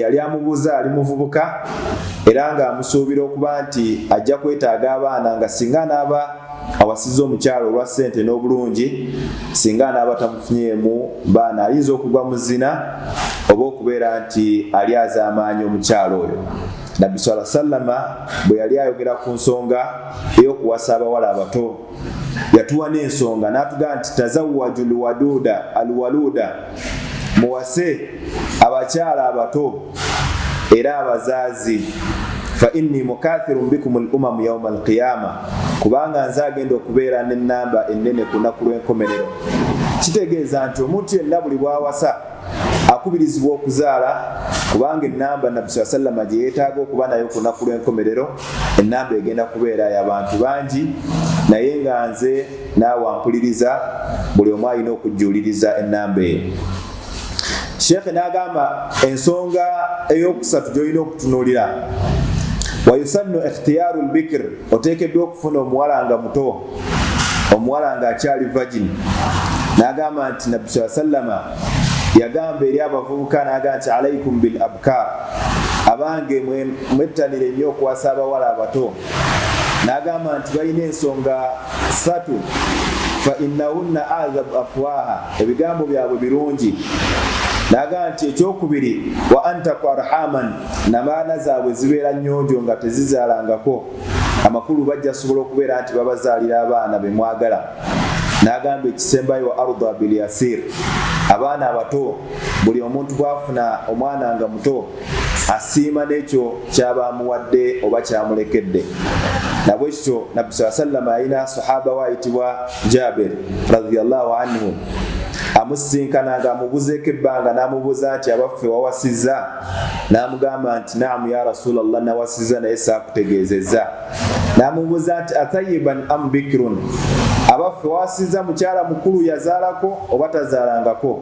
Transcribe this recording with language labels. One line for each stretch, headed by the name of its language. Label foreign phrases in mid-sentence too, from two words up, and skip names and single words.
Ganda: Yali amubuuza ali muvubuka era ng'amusuubira okuba nti ajja kwetaaga abaana, nga singa anaaba awasiza omukyala olwa ssente n'obulungi, singa anaaba tamufunyeemu baana ayinza okugwa mu zina oba okubeera nti ali azaamaanya omukyala oyo. Nabbi
Arabic: صلى الله عليه وسلم
Ganda: bwe yali ayogera ku nsonga ey'okuwasa abawala abato, yatuwa n'ensonga n'atugamba nti
Arabic: تزوجوا الولود,
Ganda: muwase abakyala abato era abazaazi,
Arabic: فإني مكاثر بكم الأمم يوم القيامة,
Ganda: kubanga nze agenda okubeera n'ennamba ennene ku lunaku lw'enkomerero. Kitegeeza nti omuntu yenna buli bw'awasa akubirizibwa okuzaala, kubanga ennamba nabbi
Arabic: صلى الله عليه وسلم
Ganda: gye yeetaaga okuba nayo ku lunaku lw'enkomerero, ennamba egenda kubeera y'abantu bangi, naye nga nze naawe ampuliriza, buli omu alina okujjuuliriza ennamba eyo. Sheikh n'agamba ensonga ey'okusatu gy'olina okutunuulira,
Arabic: ويسن اختيار البكر,
Ganda: oteekeddwa okufuna omuwala nga muto, omuwala ng'akyali virgin. N'agamba nti nabbi
Arabic: صلى الله عليه وسلم
Ganda: yagamba eri abavubuka n'agamba nti
Arabic: عليكم بالأبكار,
Ganda: abange mwettanire nnyo okuwasa abawala abato. N'agamba nti balina ensonga ssatu,
Arabic: فإنهن أعذب أفواها,
Ganda: ebigambo byabwe birungi. N'agamba nti ekyokubiri
Arabic: وأنتق أرحاما,
Ganda: namaana zaabwe zibeera nnyonjo nga tezizaalangako, amakulu bajja sobola okubeera nti babazaalira abaana be mwagala. N'agamba ekisembayo
Arabic: وأرضى باليسير,
Ganda: abaana abato buli omuntu bw'afuna omwana nga muto asiima n'ekyo kyaba amuwadde oba kyamulekedde. Nabwe kityo nabbi
Arabic: صلى الله عليه وسلم
Ganda: alina sahaba waayitibwa Jabir
Arabic: رضي الله عنه,
Ganda: amusinkana ng'amubuzeeko ebbanga, n'amubuuza nti abaffe wawasizza? N'amugamba nti
Arabic: نعم يا رسول الله,
Ganda: nawasizza naye saakutegeezezza. N'amubuuza nti
Arabic: أثيبا أم بكرا,
Ganda: abaffe wawasizza mukyala mukulu yazaalako oba tazaalangako?